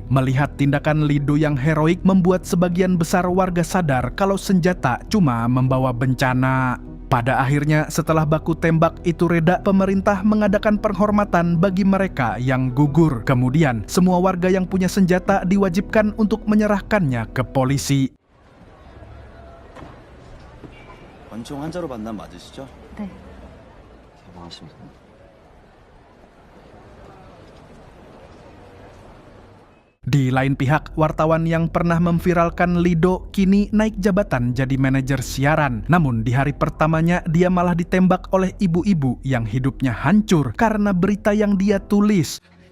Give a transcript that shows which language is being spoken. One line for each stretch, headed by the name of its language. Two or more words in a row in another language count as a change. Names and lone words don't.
Indonesian: Melihat tindakan Lido yang heroik membuat sebagian besar warga sadar kalau senjata cuma membawa bencana. Pada akhirnya, setelah baku tembak itu reda, pemerintah mengadakan penghormatan bagi mereka yang gugur. Kemudian, semua warga yang punya senjata diwajibkan untuk menyerahkannya ke polisi.
Korean: 권총 환자로 만난 맞으시죠? 네. 개봉하십니다.
Indonesian: Di lain pihak, wartawan yang pernah memviralkan Lido kini naik jabatan jadi manajer siaran. Namun di hari pertamanya dia malah ditembak oleh ibu-ibu yang hidupnya hancur karena berita yang dia tulis.